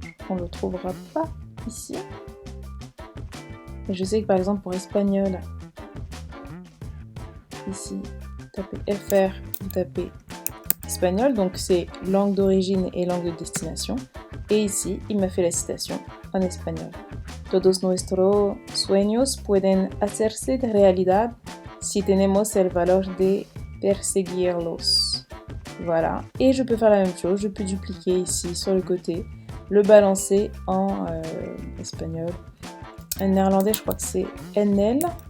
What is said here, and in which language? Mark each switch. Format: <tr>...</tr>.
<fr>On ne le trouvera pas ici. Et je sais que par exemple pour espagnol, ici, vous tapez FR, vous tapez espagnol, donc c'est langue d'origine et langue de destination. Et ici, il m'a fait la citation en espagnol.</fr> <es>Todos nuestros sueños pueden hacerse realidad si tenemos el valor de perseguirlos.</es> <fr>Voilà, et je peux faire la même chose, je peux dupliquer ici sur le côté, le balancer en espagnol. En néerlandais, je crois que c'est NL.</fr>